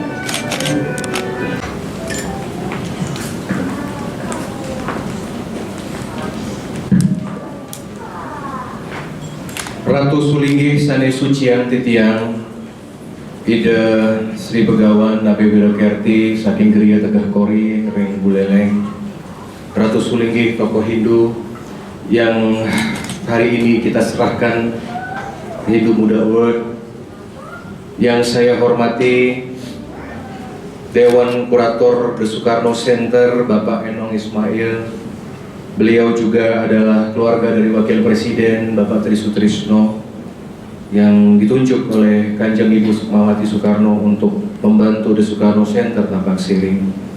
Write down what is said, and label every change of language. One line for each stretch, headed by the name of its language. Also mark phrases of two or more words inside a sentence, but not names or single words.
Indonesian: Ratu Sulinggi
Balinese: Sane Suciang Titiang
Indonesian: Ida Sri Begawan Nabi Wirakerti saking Geria Tegah Kori Ring Buleleng, Ratu Sulinggi tokoh Hindu yang hari ini kita serahkan Hindu Muda Award. Yang saya hormati Dewan Kurator The Soekarno Center Bapak Enong Ismail. Beliau juga adalah keluarga dari Wakil Presiden Bapak Tri Sutrisno yang ditunjuk oleh Kanjeng Ibu Sukmawati Soekarno untuk membantu The Soekarno Center Tambak Siring.